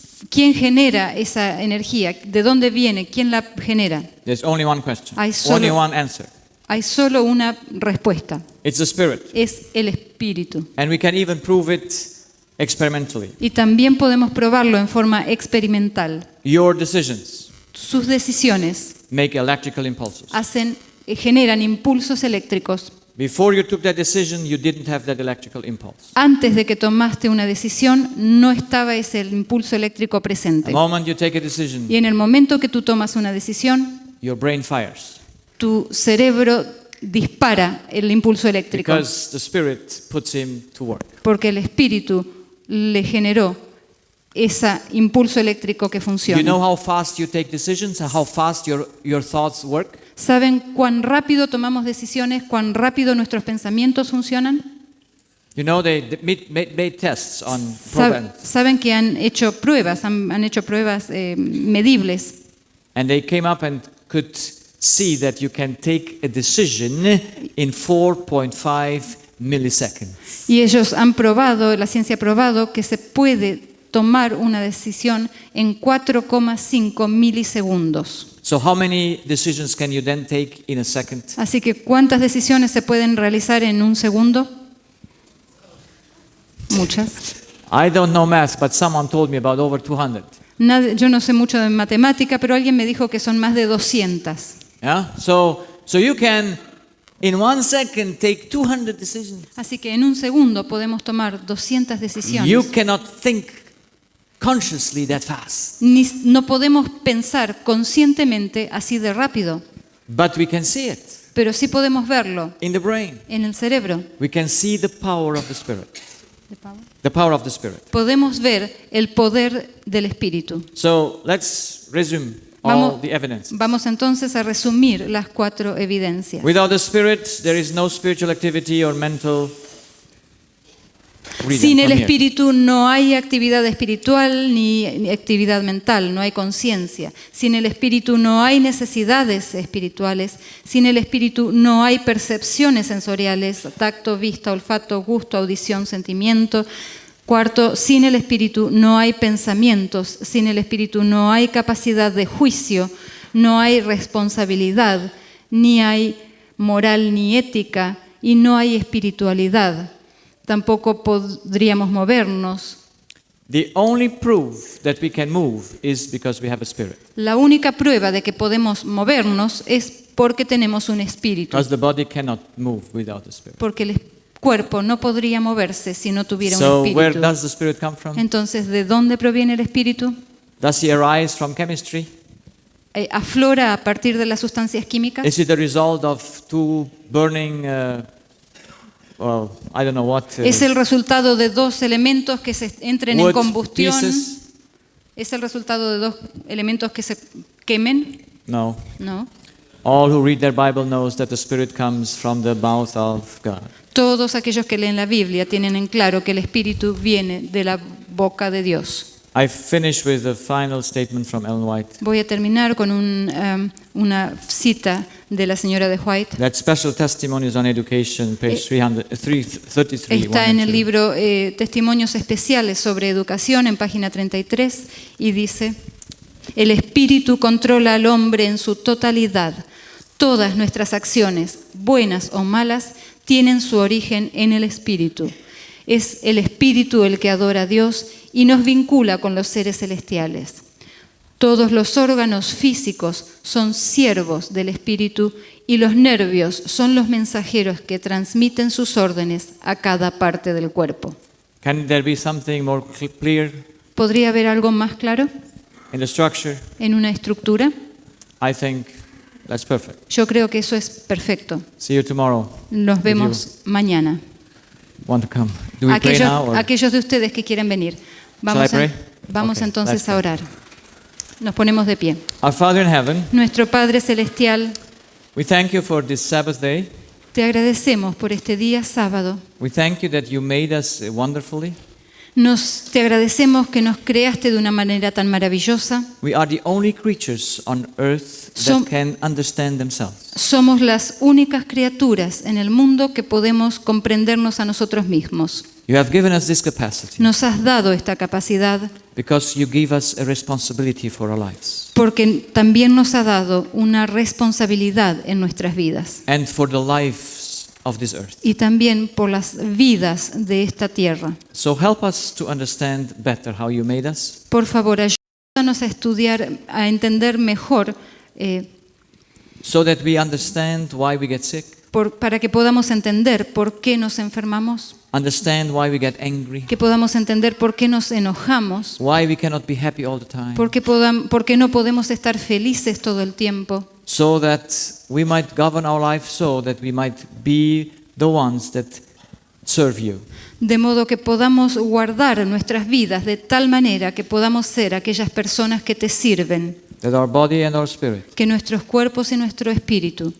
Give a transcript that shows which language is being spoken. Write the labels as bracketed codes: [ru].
[es] ¿quién genera esa energía? ¿De dónde viene? ¿Quién la genera? [en] There's only one question. [es] Hay solo- [en] Only one answer. [es] Hay solo una respuesta, [en] It's the spirit. [es] es el espíritu. [en] And we can even prove it experimentally. [es] Y también podemos probarlo en forma experimental. [en] Your decisions [es] Sus decisiones [en] make electrical impulses. [es] generan impulsos eléctricos. [en] Before you took that decision, you didn't have that electrical impulse. [es] Antes de que tomaste una decisión, no estaba ese impulso eléctrico [en] The [es] presente. [en] moment you take a decision, [es] Y en el momento que tú tomas una decisión, [en] your brain fires. [es] tu cerebro dispara el impulso eléctrico, [en] Because the spirit puts him to work. [es] porque el espíritu le generó ese impulso eléctrico que [en] You know [es] funciona. [en] how fast you take decisions and how fast your thoughts work? [es] ¿Saben cuán rápido tomamos decisiones, cuán rápido nuestros pensamientos funcionan? [en] You know, they made tests on programs. [es] Saben que han hecho pruebas, han hecho pruebas medibles, [en] And they came up and could see that you can take a decision in 4.5 milliseconds. [es] y ellos han probado, la ciencia ha probado que se puede tomar una decisión en 4,5 milisegundos. [en] So how many decisions can you then take in a second? [es] Así que, ¿cuántas decisiones se pueden realizar en un segundo? Muchas. [en] I don't know math, but someone told me about over 200. [es] Yo no sé mucho de matemática, pero alguien me dijo que son más de 200. [en] Yeah? So you can, in 1 second, take 200 decisions. [es] Así que en un segundo podemos tomar 200 decisiones. [en] You cannot think consciously that fast. [es] No podemos pensar conscientemente así de rápido, [en] But we can see it [es] pero sí podemos verlo [en] in the brain. [es] en el cerebro. [en] We can see the power of the Spirit. The power of the Spirit. [es] Podemos ver el poder del espíritu. [en] So let's resume all the evidence. [es] Vamos entonces a resumir las 4 evidencias. [en] Without the Spirit, there is no spiritual activity or mental freedom [es] Sin el [en] from here. [es] Espíritu no hay actividad espiritual ni actividad mental, no hay conciencia. Sin el Espíritu no hay necesidades espirituales. Sin el Espíritu no hay percepciones sensoriales, tacto, vista, olfato, gusto, audición, sentimiento. Cuarto, sin el Espíritu no hay pensamientos. Sin el Espíritu no hay capacidad de juicio, no hay responsabilidad, ni hay moral ni ética y no hay espiritualidad. Tampoco podríamos movernos. [en] The only proof that we can move is because we have a spirit. [es] La única prueba de que podemos movernos es porque tenemos un espíritu. [en] Because the body cannot move without a spirit. [es] Porque el cuerpo no podría moverse si no tuviera [en] So [es] un [en] where [es] espíritu. [en] does the spirit come from? [es] Entonces, ¿de dónde proviene el espíritu? [en] Does he arise from chemistry? [es] ¿Aflora a partir de las sustancias químicas? [en] Is it a result of two burning, well, I don't know what, [es] ¿Es el resultado de 2 elementos que se entren en [en] wood [es] combustión? [en] pieces? [es] ¿Es el resultado de 2 elementos que se quemen? [en] No. [es] No. [en] All who read their Bible knows that the spirit comes from the mouth of God. [es] Todos aquellos que leen la Biblia tienen en claro que el Espíritu viene de la boca de Dios. [en] I finish with the final statement from Ellen White. [es] Voy a terminar con una cita de la señora de White. [en] That special testimonies on education, page 333. [es] Está en el libro Testimonios Especiales sobre Educación, en página 33, y dice: el Espíritu controla al hombre en su totalidad. Todas nuestras acciones, buenas o malas, tienen su origen en el Espíritu. Es el Espíritu el que adora a Dios y nos vincula con los seres celestiales. Todos los órganos físicos son siervos del Espíritu y los nervios son los mensajeros que transmiten sus órdenes a cada parte del cuerpo. [en] Can there be something more clear [es] ¿Podría haber algo más claro [en] in the structure? [es] en una estructura? [en] I think that's perfect. [es] Yo creo que eso es perfecto. [en] See you tomorrow. [es] Nos vemos mañana. [en] Want to come? Do we pray now? Or? [es] Aquellos de ustedes que quieren venir. Vamos, [en] Shall I pray? [es] vamos [en] Okay, [es] entonces [en] let's [es] a [en] pray. [es] orar. Nos ponemos de pie. [en] Our Father in heaven, [es] Nuestro Padre Celestial, [en] we thank you for this Sabbath day. [es] te agradecemos por este día sábado. [en] We thank you that you made us wonderfully. [es] Te agradecemos que nos creaste de una manera tan maravillosa. [en] We are the only creatures on earth [es] Som- [en] that can understand themselves. [es] Somos las únicas criaturas en el mundo que podemos comprendernos a nosotros mismos. [en] You have given us this capacity [es] Nos has dado esta capacidad [en] because you give us a responsibility for our lives [es] porque también nos ha dado una responsabilidad en nuestras vidas [en] and for the lives of this earth. [es] y también por las vidas de esta tierra. [en] So help us to understand better how you made us. [es] Por favor, ayúdanos a estudiar, a entender mejor, [en] So that we understand why we get sick, [es] para que podamos entender por qué nos enfermamos, [en] understand why we get angry, [es] que podamos entender por qué nos enojamos, [en] why we cannot be happy all the time, [es] por qué no podemos estar felices todo el tiempo, [en] so that we might govern our life so that we might be the ones that serve you. [es] de modo que podamos guardar nuestras vidas de tal manera que podamos ser aquellas personas que te sirven, [en] That our body and our spirit [es] que nuestros cuerpos y nuestro espíritu